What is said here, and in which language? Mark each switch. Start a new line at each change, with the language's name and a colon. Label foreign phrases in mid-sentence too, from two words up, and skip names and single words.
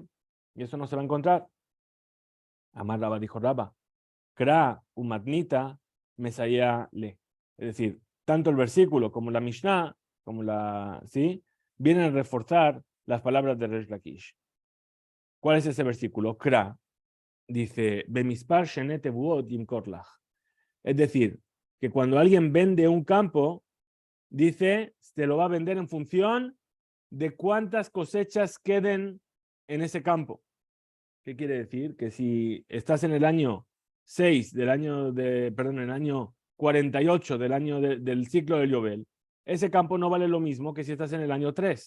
Spanish: Y eso no se va a encontrar.
Aramaic: אמר רבה
Spanish: dijo Rabba,
Aramaic: קרא ומתניתא מסייעא ליה.
Spanish: Es decir, tanto el versículo como la Mishnah, ¿sí? Vienen a reforzar las palabras de Resh Lakish. ¿Cuál es ese versículo? Kra. Dice,
Hebrew: במספר שני תבואות ימכר לך.
Spanish: Es decir, que cuando alguien vende un campo, dice, se lo va a vender en función de cuántas cosechas queden en ese campo. ¿Qué quiere decir? Que si estás en el año 6 del año de, perdón, en el año 48 del año del ciclo del Yobel, ese campo no vale lo mismo que si estás en el año 3.